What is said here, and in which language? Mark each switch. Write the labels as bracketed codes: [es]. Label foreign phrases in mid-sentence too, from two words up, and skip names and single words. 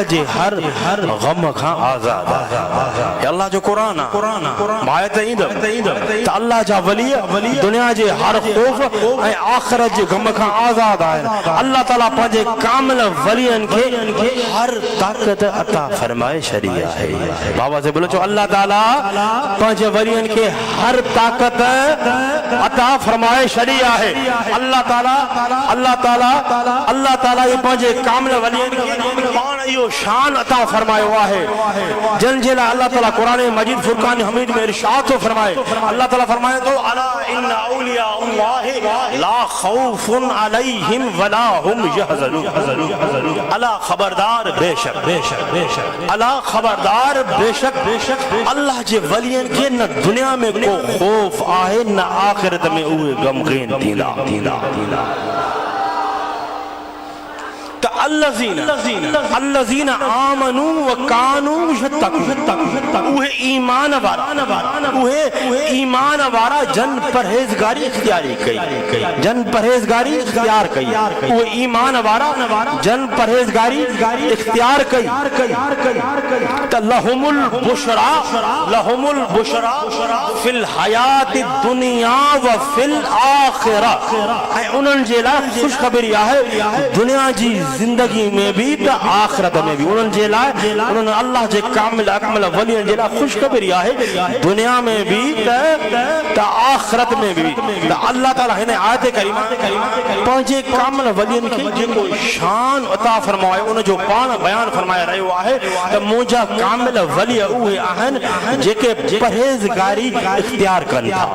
[sd] जे हर ग़म खां आज़ाद आहे अल्लाह जो क़ुरान आयत ईंदमि त अल्लाह जा वली दुनिया जे हर ख़ौफ़ ऐं आख़िरत जे ग़म खां आज़ाद आहिनि अल्लाह ताला पंहिंजे कामिल वलियन खे हर ताक़त अता फरमाए छॾी आहे [hi] बाबा से बोलो [sd] चो अल्लाह ताला पंहिंजे वलियन खे हर ताक़त अता फरमाए छॾी आहे अल्लाह ताला ये पंहिंजे कामिल वलियन खे पाण इहो शान अता फरमायो आहे जन जे लाइ अल्लाह ताला क़ुरान मजीद फुरकान हमीद में इरशाद थो फरमाए अल्लाह ताला फरमाए थो [ar] ألا إن أولياء الله لا خوف عليهم ولا هم يحزنون ألا [sd] खबरदार बेशक अला खबरदार बेशक अल्लाह जे वलियन खे न दुनिया में को खौफ आहे न आखिरत में उहे गमगीन थींदा त [ar] الذين آمنوا وكانوا يتقون, [sd] उहे ईमान वारा जन परहेज़गारी इख्तियारी कई, जन परहेज़गारी इख्तियार कई, उहे ईमान वारा जन परहेज़गारी इख्तियार कई। [ar] لهم البشرى في الحياة الدنيا وفي الآخرة, [sd] ऐं उन्हनि जे लाइ ख़ुशख़बरी आहे दुनिया जी ज़िंदगी में भी त आखिरत में भी। उन्हनि जे लाइ उन्हनि अल्लाह जे कामिल अकमल वलियनि जे लाइ ख़ुशख़बरी आहे दुनिया में भी त आखिरत में भी। त अल्लाह ताला हिन आयत करीमा पंहिंजे कामिल वलियनि खे जेको शान अता फरमाए उन जो पाण बयान फरमाए रहियो आहे त मुंहिंजा कामिल वली उहे आहिनि जेके परहेज़गारी इख्तियार कनि था।